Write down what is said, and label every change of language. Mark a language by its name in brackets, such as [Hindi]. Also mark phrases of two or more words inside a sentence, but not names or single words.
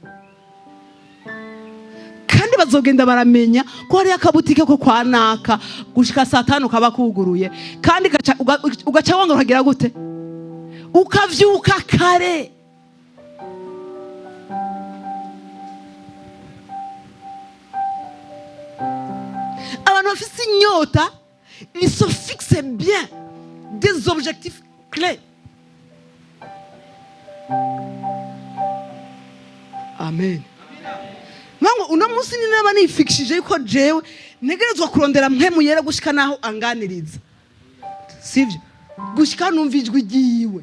[Rundi] Kandi bazogenda baramenya ko hari akabutike ko kwa naka gushika saa 5 kaba kuguruye, kandi ugaca wanga uragira gute? Ukavyuka kare. Abantu bafise inyota, [French] ils se fixent bien des objectifs clés. [Rundi] Amen. Mango uno munsi ni naba nifixije yuko jewe negerezwa kurondera Mpwemu Yera gushika naho anganiriza. Sivyo? Gushika numva ijwi ryiwe.